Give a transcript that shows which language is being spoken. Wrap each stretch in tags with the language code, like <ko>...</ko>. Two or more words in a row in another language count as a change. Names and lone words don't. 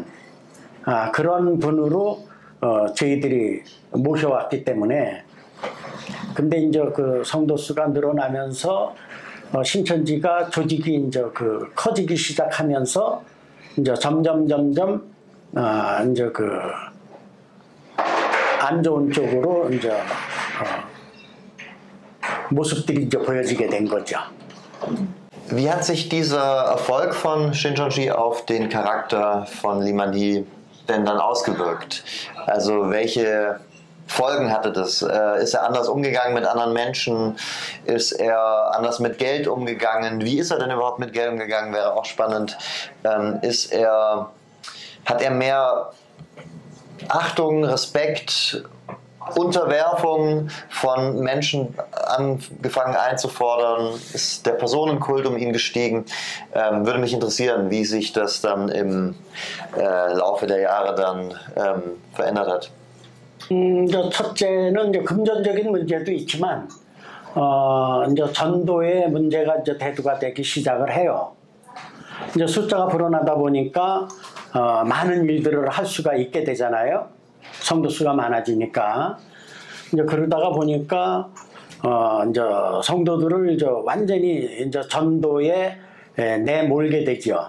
<ko>그런 분으로 저희들이 모셔왔기 때문에 근데 이제 그 성도 수가 늘어나면서 신천지가 조직이 이제 그 커지기 시작하면서 이제 점점 이제 그 안 좋은 쪽으로 이제 모습들이 이제 보여지게 된 거죠.</ko> <de>Wie hat sich dieser Erfolg von Shincheonji auf den Charakter von Liman Hee denn dann ausgewirkt? Also welche Folgen hatte das? Ist er anders umgegangen mit anderen Menschen? Ist er anders mit Geld umgegangen? Wie ist er denn überhaupt mit Geld umgegangen? Wäre auch spannend. Hat er mehr Achtung, Respekt, Unterwerfung von Menschen angefangen einzufordern? Ist der Personenkult um ihn gestiegen? Würde mich interessieren, wie sich das dann im Laufe der Jahre dann verändert hat.</de> <ko>첫째는 이제 금전적인 문제도 있지만 이제 전도의 문제가 이제 대두가 되기 시작을 해요. 이제 숫자가 불어나다 보니까 많은 일들을 할 수가 있게 되잖아요. 성도 수가 많아지니까 이제 그러다가 보니까 이제 성도들을 이제 완전히 이제 전도에 내몰게 되죠.</ko>